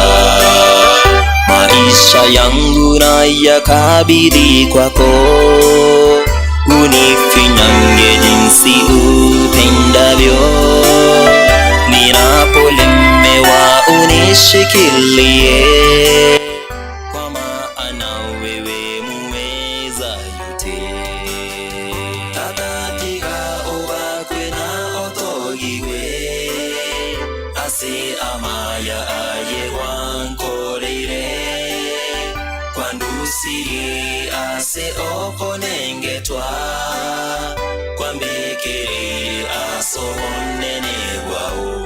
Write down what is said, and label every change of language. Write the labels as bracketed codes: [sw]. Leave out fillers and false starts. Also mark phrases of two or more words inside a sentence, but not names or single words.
[sw] Maisha yangu na yakabidhi kwako, unifinyange jinsi upendavyo, ninapolemewa unishikilie, kwa maana wewe muweza yote. [guz] Tata tiga obakwe na otogigwe ase amaya aye wankoreire kwandusiri ase okonengetwa kwambekereire asobonene bwao.